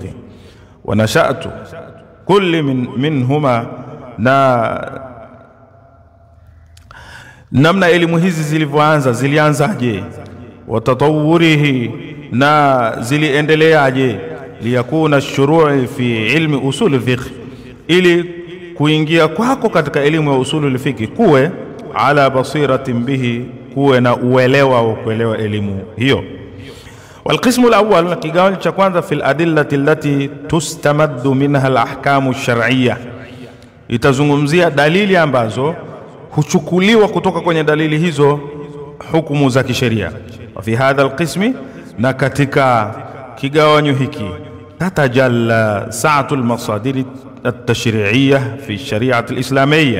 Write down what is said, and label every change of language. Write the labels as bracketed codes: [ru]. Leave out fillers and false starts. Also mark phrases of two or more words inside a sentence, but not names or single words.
[ar] ونشأة كل منهما, [sw] na namna elimu hizi zilivyoanza, zilianzaje, [ar] وتطوره, [sw] na ziliendeleaje, [ar] ليكون الشروع في علم أصول الفقه, [sw] ili kuingia kwako katika elimu ya [ar] أصول الفقه [sw] kuwe [ar] على بصيرة به, [sw] kuwe na uelewa wa kuelewa elimu hiyo. [ar] والقسم الأول كيقال [sw] cha kwanza [ar] في الأدلة التي تستمد منها الأحكام الشرعية, [sw] itazungumzia dalili ambazo huchukuliwa kutoka kwenye dalili hizo hukumu za kisheria. [ar] وفي هذا القسم, [sw] na katika kigawanyo hiki, [ar] تتجلى سعة المصادر التشريعية في الشريعة الإسلامية.